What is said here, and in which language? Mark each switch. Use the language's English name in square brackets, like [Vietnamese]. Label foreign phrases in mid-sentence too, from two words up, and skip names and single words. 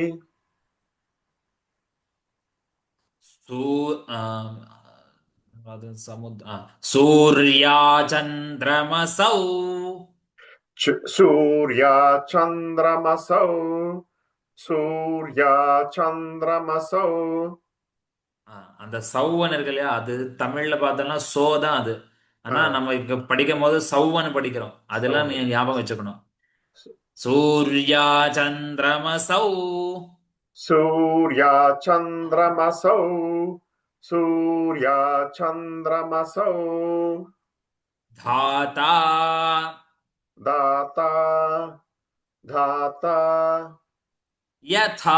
[Sanskrit] சூர்யாச்சந்திரமசௌ सूर्या चन्द्रमसौ सूर्या चन्द्रमसौ [Tamil] அந்த சௌவன் இருக்கு இல்லையா, அது தமிழ்ல பார்த்தோம்னா சோ தான் அது. ஆனா நம்ம இங்க படிக்கும் போது சௌவன் படிக்கிறோம். அதெல்லாம் நீங்க ஞாபகம் வச்சுக்கணும். [Sanskrit] सूर्या चन्द्रमसौ सूर्या चन्द्रमसौ सूर्या चन्द्रमसौ தாதா दाता धाता यथा